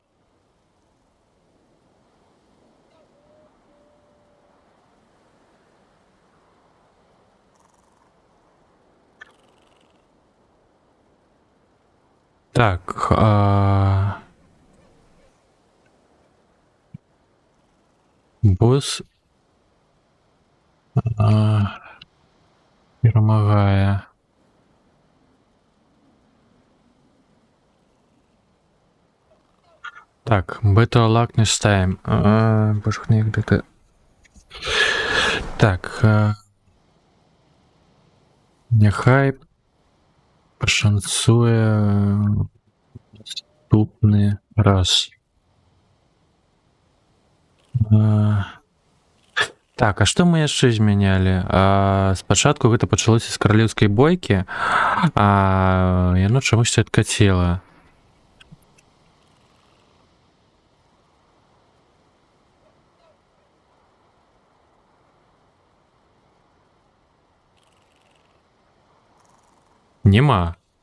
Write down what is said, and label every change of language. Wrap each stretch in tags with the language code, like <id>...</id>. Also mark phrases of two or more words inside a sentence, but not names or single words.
<uk>Так, босс перемагає. Так,</uk> <en>Better Luck Next Time.</en> <uk>Боже, як де. Так, нехай пошанцує наступний раз.</uk> <be>Так, а што мы яшчэ змянялі? Спачатку гэта пачалося з каралеўскай бойкі, а яно чамусьці адкаціла.</be> <uk>Нема.</uk>